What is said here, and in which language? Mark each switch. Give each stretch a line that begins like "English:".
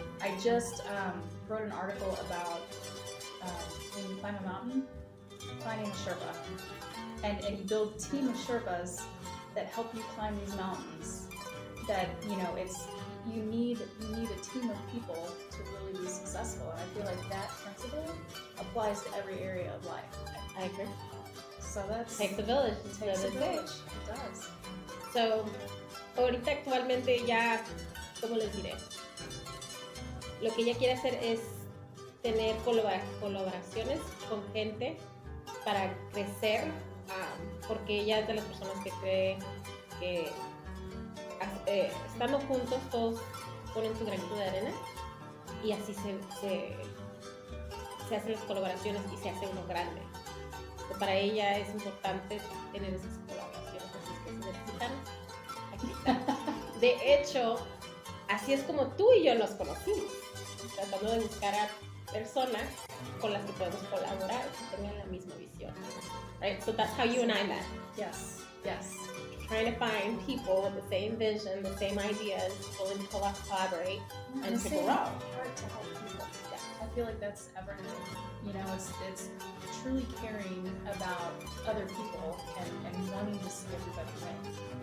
English: I just wrote an article about when you climb a mountain, finding a Sherpa, and you build a team of Sherpas that help you climb these mountains. That you need a team of people to really be successful, and I feel like that principle applies to every area of life. I agree. So that's Takes a village. takes a village. It does.
Spanish: So, ahorita actualmente ya, ¿cómo les diré? Lo que ella quiere hacer es tener colaboraciones con gente para crecer, porque ella es de las personas que cree que estando juntos todos ponen su granito de arena y así se hacen las colaboraciones y se hace uno grande. Para ella es importante tener esas colaboraciones, así es que se necesitan, aquí están. De hecho, así es como tú y yo nos conocimos, tratando de buscar a personas con las que podemos colaborar, que tengan la misma visión.
English: Right? So that's how you and I met. Yes. Trying to find people with the same vision, the same ideas, willing to collaborate and to grow. Heart to help people. Yeah. I feel like that's everything. It's truly caring about other people and wanting to see everybody win.